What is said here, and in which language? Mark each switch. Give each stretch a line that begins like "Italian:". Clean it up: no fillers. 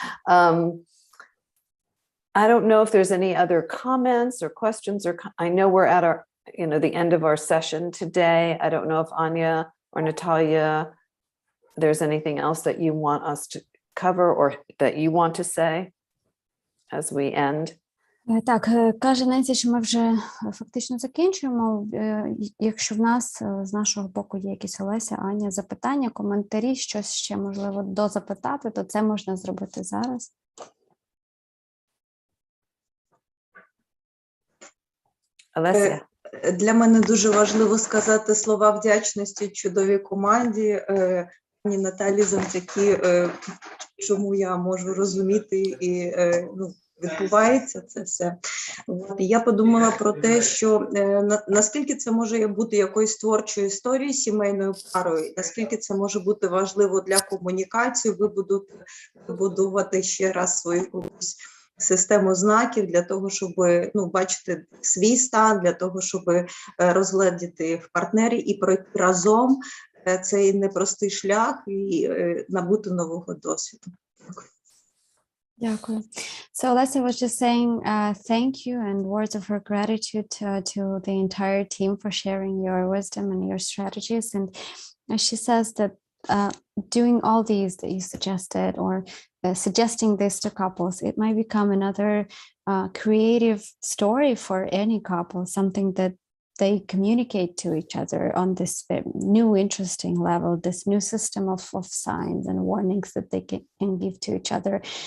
English: I don't know if there's any other comments or questions, I know we're at our, the end of our session today. I don't know if Anya or Natalia, there's anything else that you want us to cover or that you want to say as we end.
Ukrainian: Так, каже Ненсі, що ми вже фактично закінчуємо. Якщо в нас з нашого боку є якісь, Олеся, Аня, запитання, коментарі, щось ще можливо дозапитати, то це можна зробити зараз. Олеся. Для мене дуже важливо сказати слова вдячності чудовій команді. пані Наталі завдяки чому я можу розуміти і відбувається це все. І я подумала про те, що наскільки це може бути якоюсь творчою історією сімейною парою, наскільки це може бути важливо для комунікації, вибудувати ще раз свою якусь систему знаків для того, щоб бачити свій стан, для того, щоб розглядіти в партнері і пройти разом цей непростий шлях і набути нового досвіду. Дякую.
English: So Alessia was just saying thank you and words of her gratitude to the entire team for sharing your wisdom and your strategies. And she says that doing all these that you suggested or suggesting this to couples, it might become another creative story for any couple, something that they communicate to each other on this new interesting level, this new system of signs and warnings that they can give to each other.